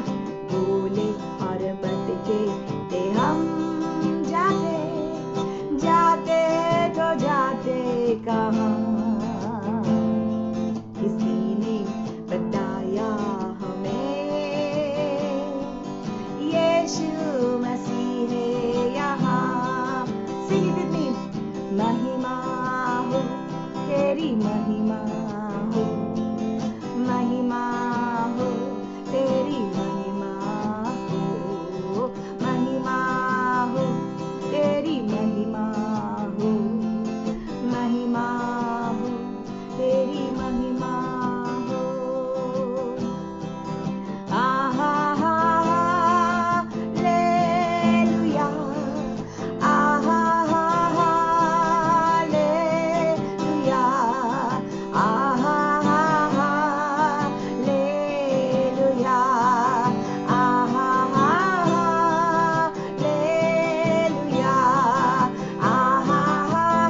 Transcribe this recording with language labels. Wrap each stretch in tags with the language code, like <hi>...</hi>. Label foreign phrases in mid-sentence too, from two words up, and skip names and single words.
<hi>भूले और भटके थे हम, जाते जाते तो जाते कहाँ, किसी ने बताया हमें यीशु मसीह है यहाँ।</hi> <en>Sing it with me.</en> <hi>महिमा हो तेरी, महिमा हो, महिमा हो तेरी, महिमा हो, महिमा हो तेरी, महिमा हो, महिमा हो तेरी, महिमा हो। आहा हा हालेलुया, आहा हा हालेलुया, आहा हा हालेलुया, आहा हा हालेलुया, आहा हा</hi>